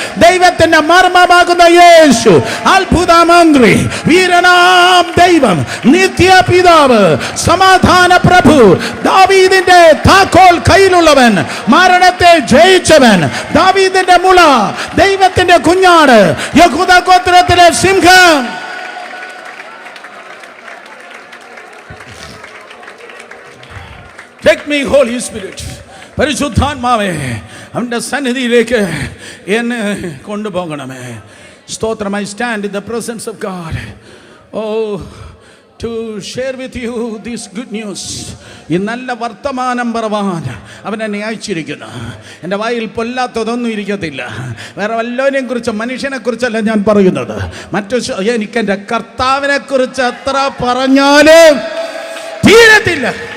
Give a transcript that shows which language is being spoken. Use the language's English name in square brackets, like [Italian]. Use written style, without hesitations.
[Malayalam] ദൈവത്തിന്റെ മർമ്മമാകുന്ന യേശു, അത്ഭുത മന്ത്രി, വീരനാം ദൈവം, നിത്യപിതാവ്, സമാധാന പ്രഭു, ദാവീദിന്റെ താക്കോൽ കയ്യിലുള്ളവൻ, മരണത്തെ ജയിച്ചവൻ, ദാവീദിന്റെ മുള, ദൈവത്തിന്റെ കുഞ്ഞാട്, യഹൂദ ഗോത്രത്തിലെ സിംഹം. [English] Take me, Holy Spirit. [Malayalam] പരിശുദ്ധാത്മാവേ, അവന്റെ സന്നിധിയിലേക്ക് എന്നെ കൊണ്ടുപോകണമേ. സ്തോത്രം. [English] I stand in the presence of God. Oh, to share with you this good news. [Malayalam] ഈ നല്ല വർത്തമാനം പറവാൻ അവൻ എന്നെ അയച്ചിരിക്കുന്നു. എൻ്റെ വായിൽ പൊല്ലാത്തതൊന്നും ഇരിക്കത്തില്ല. വേറെ വല്ലവനെയും കുറിച്ച്, മനുഷ്യനെ കുറിച്ചല്ല ഞാൻ പറയുന്നത്. എനിക്കെൻ്റെ കർത്താവിനെ കുറിച്ച് എത്ര പറഞ്ഞാലും തീരത്തില്ല.